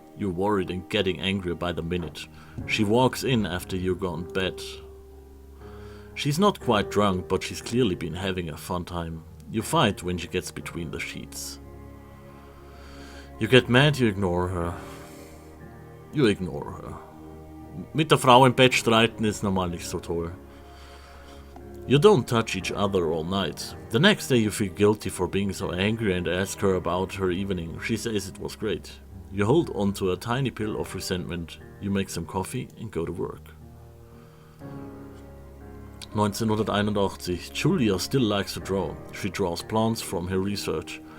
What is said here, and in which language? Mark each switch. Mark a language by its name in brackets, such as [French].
[English] You're worried and getting angrier by the minute. She walks in after you've gone to bed. She's not quite drunk, but she's clearly been having a fun time. You fight when she gets between the sheets. You get mad, you ignore her. You ignore her. [German] Mit der Frau im Bett streiten ist normal nicht so toll. [English] You don't touch each other all night. The next day you feel guilty for being so angry and ask her about her evening. She says it was great. You hold on to a tiny pill of resentment. You make some coffee and go to work. 1981. Julia still likes to draw. She draws plants from her research.